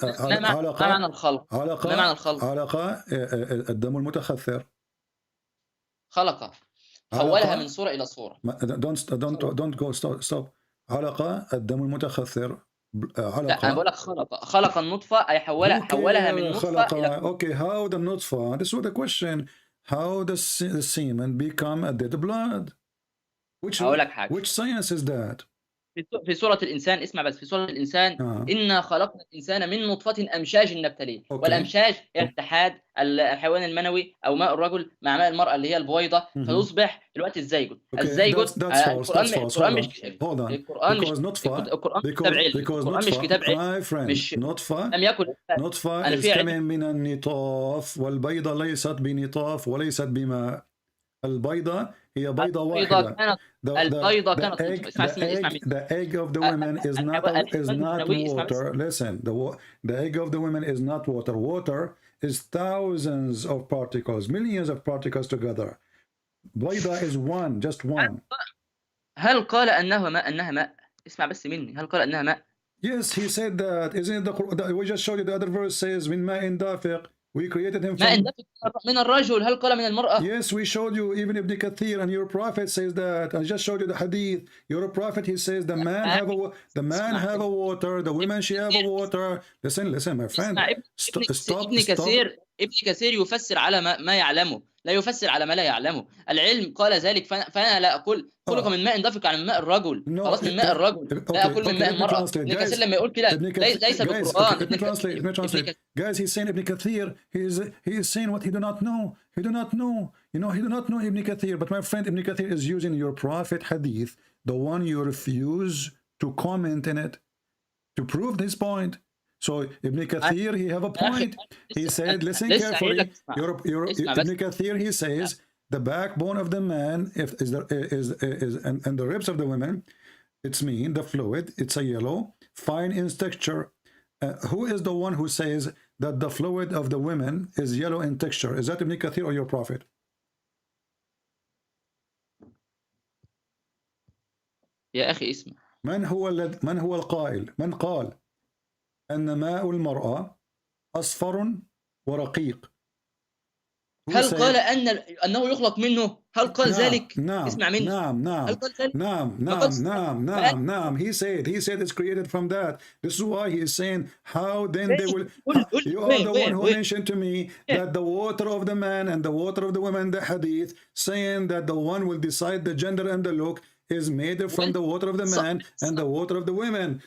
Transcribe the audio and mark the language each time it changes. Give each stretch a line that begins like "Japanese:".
Arabic: ما معنى الخلق؟ ما معنى الخلق؟ علقة الدم المتخثر. خلقة حولها من صورة إلى صورة.
English: Don't go stop.
Arabic: علقة الدم المتخثر. علقة. لا أنا بقول لك خلق النطفة أي حولها من نطفة إلى.
English: Okay, how the نطفة? This was the question. How the semen become a dead blood? Which science is that?
Arabic: في سورة الإنسان، اسمع بس، في سورة الإنسان إنا خلقنا الإنسان من نطفة أمشاج نبتليه. والأمشاج هي اتحاد الحيوان المنوي أو ماء الرجل مع ماء المرأة اللي هي البويضة فيصبح الوقت الزيجوت. الزيجوت القرآن مش كتاب علم. مش نطفة لم يكن نطفة
English: is coming
Arabic: من النطاف والبيضة ليست بنطاف وليست بماء. البيضة هي بيضة واحدة. البيضة كانت
English: the egg of the women is not water. Listen, the egg of the women is not water. Water is thousands of particles, millions of particles together. بيضة is one, just one.
Arabic: هل قال أنها ماء؟ اسمع بس مني، هل قال أنها ماء؟
English: Yes, he said that. Isn't it the Quran? We just showed you the other verse says
Arabic: من ماء دافق.
English: We created him
Arabic: from من الرجل. هل قال من المرأة؟
English: Yes, we showed you even Ibn Kathir and your prophet says that. I just showed you the hadith. Your prophet, he says the man have a water, the women she have a water. Listen, my friend. Stop. ابن كثير يفسر على ما يعلمه، لا يفسر على ما لا يعلمه. العلم قال ذلك، فأنا لا أقول خلق من ماء دافق عن ماء الرجل. خلاص من ماء الرجل، لا أقول من ماء المرأة. ابن كثير لما يقول كده ليس بالقرآن. Guys, he's saying Ibn Kathir, he is saying what he do not know. He do not know. You know, he do not know Ibn Kathir. But my friend, Ibn Kathir is using your prophet hadith, the one you refuse to comment in it, to prove this point. So Ibn Kathir, he have a point. He said, listen carefully. Ibn Kathir, he says the backbone of the man and the ribs of the women, it's mean the fluid. It's a yellow, fine in texture. Who is the one who says that the fluid of the women is yellow in texture? Is that Ibn Kathir or your prophet?
Arabic: يا أخي اسمع. من هو القائل؟ من قال أن ماء المرأة أصفر ورقيق؟ هل قال أنه يخلق منه؟ هل قال ذلك؟ نعم. اسمع مني. نعم.
English: He said it's created from that. This is why he is saying how then they will. You are the one who mentioned to me that the water of the man and the water of the woman, the hadith, saying that the one will decide the gender and the look is made from the water of the man and the water of the women.